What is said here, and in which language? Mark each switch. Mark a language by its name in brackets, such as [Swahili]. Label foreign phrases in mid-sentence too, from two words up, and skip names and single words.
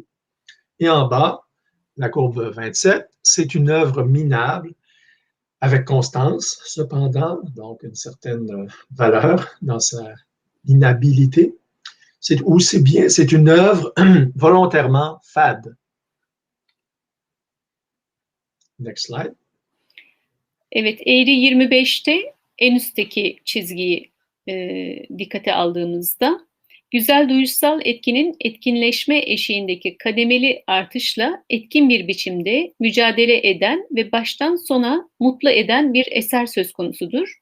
[French] Et en bas, la courbe 27, c'est une œuvre minable, avec constance, cependant, donc une certaine valeur dans sa inhabilité. C'est aussi bien, c'est une œuvre volontairement fade. [English] Next slide. [Turkish] Evet, eğri 25'te en üstteki çizgiyi dikkate aldığımızda güzel duyuşsal etkinin etkinleşme eşiğindeki kademeli artışla etkin bir biçimde mücadele eden ve baştan sona mutlu eden bir eser söz konusudur.